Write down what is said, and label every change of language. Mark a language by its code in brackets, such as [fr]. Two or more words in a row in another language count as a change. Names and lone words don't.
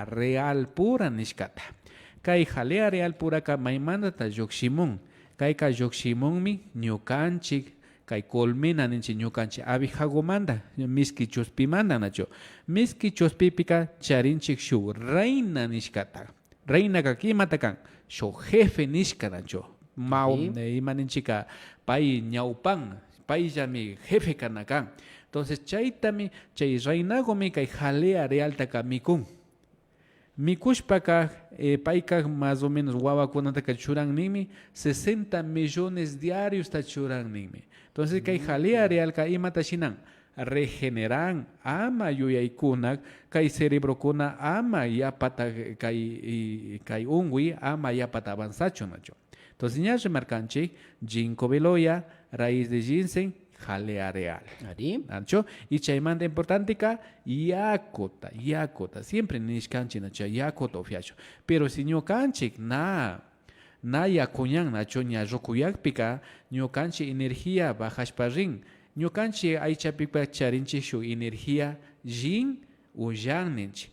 [es] real pura [qu] nishkata kay [es] jalea real puraka [qu] maymantata llukshimun kayka llukshimunmi ñukanchik kay colmena ninchik ñukanchik abejagomanta miski chuspimanta nacho miski chuspipika charinchik shuk reina nishkata reina kimata kan shuk jefe nishka nacho imaninchika pay ñawpan payllami jefe kana kan entonces chaytami chay reinagomi kay [es] jalea realtaka [qu] mikun mikushpaka payka [es] más o menos [qu] wawakunataka churanninmi 60 [es] millones diarios [qu] ta churanninmi entonces kay jalea realka imata shinan regeneran ama yuyaykunak kay cerebrokuna ama yapata kay unguy ama yapata avanzacho nacho entonces ña remarkanchik ginkgo beloya [es] raíz de ginseng jalea real. [qu] ¿Ancho? Y chaymanta importante ka yakota. Siempre nishkanchik nacho yakota ofiacho. Pero si ñukanchik na yakuñan nacho ña rukuyakpika ñukanchik energía bajashpa rin. Ñukanchik aychapipa charinchik shuk energía rin ullan ninchik.